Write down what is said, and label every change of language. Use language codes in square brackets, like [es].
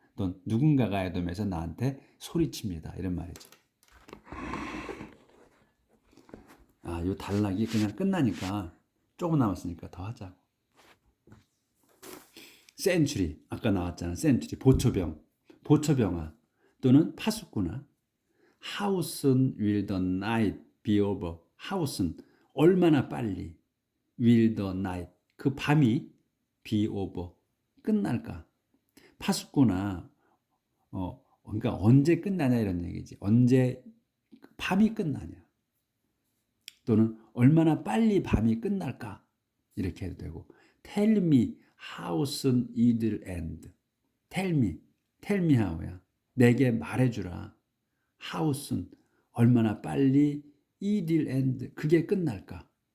[ko] 또 누군가가 에돔에서 나한테 소리칩니다. 이런 말이죠. 이 단락이 그냥 끝나니까 조금 남았으니까 더 하자고. 센츄리 아까 나왔잖아. 센츄리 보초병화 또는 파수꾼아. [en] How soon will the night be over? How soon [ko] 얼마나 빨리 [en] will the night [ko] 그 밤이 [en] be over [ko] 끝날까? 파수꾼아 그러니까 언제 끝나냐 이런 얘기지. 언제 밤이 끝나냐 또는 얼마나 빨리 밤이 끝날까 이렇게 해도 되고 [en] tell me how soon it will end. tell me how야. [ko] 내게 말해주라. [en] how soon [ko] 얼마나 빨리 [en] it will end [ko] 그게 끝날까?